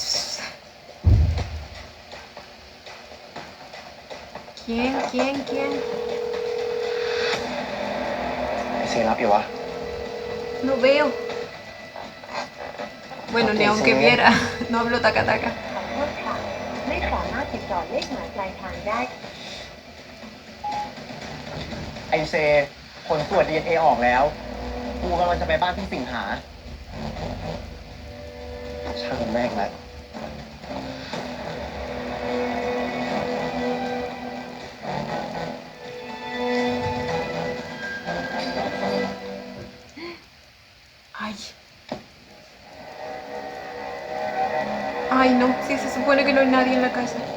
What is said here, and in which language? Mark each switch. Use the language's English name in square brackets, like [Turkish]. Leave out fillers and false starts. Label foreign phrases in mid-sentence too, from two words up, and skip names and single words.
[Spanish] ¿Quién? ¿Ese era Pioba? No veo. Bueno, ni aunque viera. No hablo taca taca. [Thai] ไม่สามารถติดต่อเลขหมายปลายทางได้ ไอเซผลตรวจ DNA ออกแล้ว กูกำลังจะไปบ้านพี่สิงหา ช่างแม่งแหละ [Spanish] Ay. Ay, no, sí, se supone que no hay nadie en la casa.